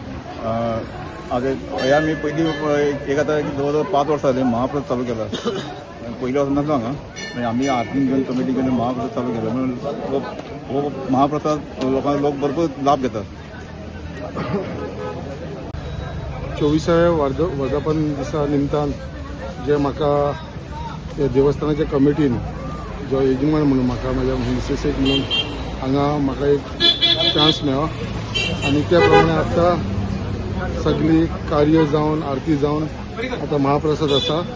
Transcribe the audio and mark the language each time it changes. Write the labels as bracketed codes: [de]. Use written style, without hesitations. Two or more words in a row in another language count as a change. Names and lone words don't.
[mr] ह्या मी पहिली एक आता जवळजवळ 5 वर्ष झाले महाप्रसाद चालू केला. पहिल्या वर्षी नसलो हांगा म्हणजे आम्ही आरती घेऊन कमिटी घेऊन महाप्रसाद चालू केला म्हणून हो महाप्रसाद लोक भरपूर लाभ घेतात. [kok] 24व्या वर्धापन दिसा निमतान जे म्हाका देवस्थानाच्या कमिटीन जो यजमान म्हणून म्हाका म्हाज्या मिसेसेक म्हणून हांगा म्हाका एक चान्स मेळ्ळो आनी त्या प्रमाणे आतां सगळी कार्य जावन आरती जावन आतां महाप्रसाद आसा.